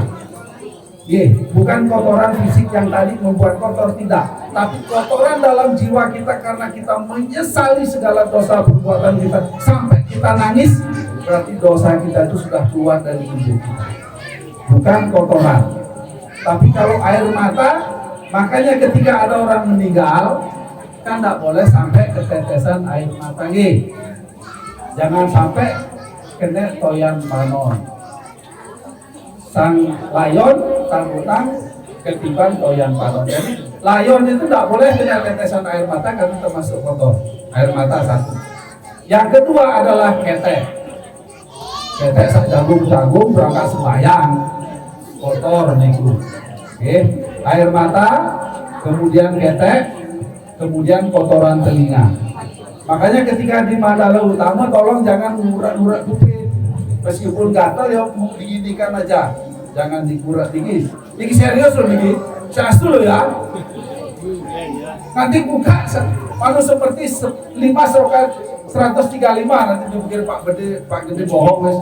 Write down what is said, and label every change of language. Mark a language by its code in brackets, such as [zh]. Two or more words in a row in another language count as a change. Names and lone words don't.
[id] Bukan kotoran fisik yang tadi membuat kotor, tidak, tapi kotoran dalam jiwa kita karena kita menyesali segala dosa perbuatan kita sampai kita nangis, berarti dosa kita itu sudah keluar dari tubuh kita, bukan kotoran. Tapi kalau air mata, makanya ketika ada orang meninggal kan tidak boleh sampai ketetesan air mata. [ban] Jangan sampai kena toyan panon. Sang layon, sang utang ketiban toyan panon. [id] Jadi layon itu tidak boleh kena tetesan air mata karena termasuk kotor. Air mata satu. Yang kedua adalah ketek. Ketek sak jagung berangkat sembahyang, [jv] kotor niku. [id] Air mata, kemudian ketek, kemudian kotoran telinga. Makanya ketika di Mandala Utama tolong jangan ngurak-ngurak kuping. Meskipun gatal ya mau diginikan aja, jangan dikurak tinggi. Ini serius loh ini, serius loh ya. Nanti buka, kalau seperti 5 Sloka 135 nanti dipikir Pak Gede bohong mas.